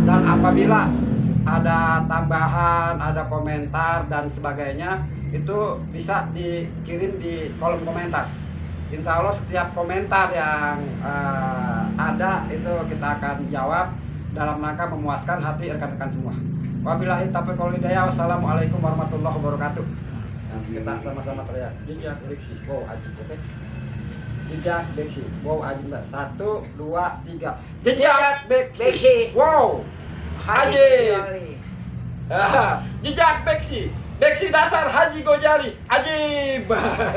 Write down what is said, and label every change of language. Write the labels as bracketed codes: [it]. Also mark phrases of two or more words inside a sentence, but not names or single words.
[id] Dan apabila ada tambahan, ada komentar dan sebagainya, itu bisa dikirim di kolom komentar. [ar] إن شاء الله [id] setiap komentar yang ada itu kita akan jawab dalam rangka memuaskan hati rekan-rekan semua. [ar] وبالله التوفيق والهداية. والسلام عليكم ورحمة الله وبركاته. [id] Nah, kita sama-sama teriak. Jejak beksi. Wow, Aji. Oke. Jejak beksi. Wow, Aji. 1, 2, 3. Jejak beksi. Wow. Haji Aji. Gojali. Jejak beksi. Beksi dasar Haji Gojali.